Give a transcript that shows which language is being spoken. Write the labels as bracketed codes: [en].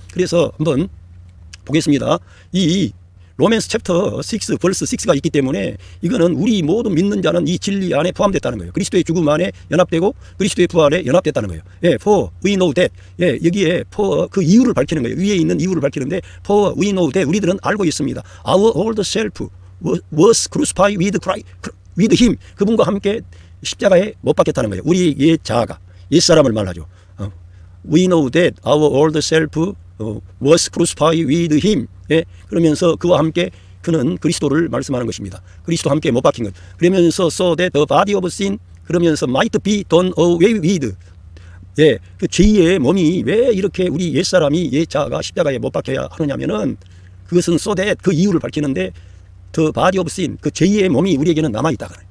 [ko] 그래서 한번 보겠습니다. 이 로맨스 챕터 6 벌스 6가 있기 때문에 이거는 우리 모든 믿는 자는 이 진리 안에 포함됐다는 거예요. 그리스도의 죽음 안에 연합되고 그리스도의 부활에 연합됐다는 거예요. [en] 예, for we know that. [ko] 예, 여기에 for 그 이유를 밝히는 거예요. 위에 있는 이유를 밝히는데 [en] for we know that, [ko] 우리들은 알고 있습니다. [en] Our old self was crucified with him. [ko] 그분과 함께 십자가에 못 박혔다는 거예요. 우리 옛 자아가, 옛 사람을 말하죠. [en] We know that our old self was crucified with him. [ko] 예, 그러면서 그와 함께 그는 그리스도를 말씀하는 것입니다. 그리스도와 함께 못 박힌 것. 그러면서 [en] so that the body of sin, 그러면서 might be done away with. [ko] 예, 그 죄의 몸이 왜 이렇게 우리 옛사람이 옛자가 십자가에 못 박혀야 하느냐면은 그것은 [en] so that [ko] 그 이유를 밝히는데 [en] the body of sin, [ko] 그 죄의 몸이 우리에게는 남아있다.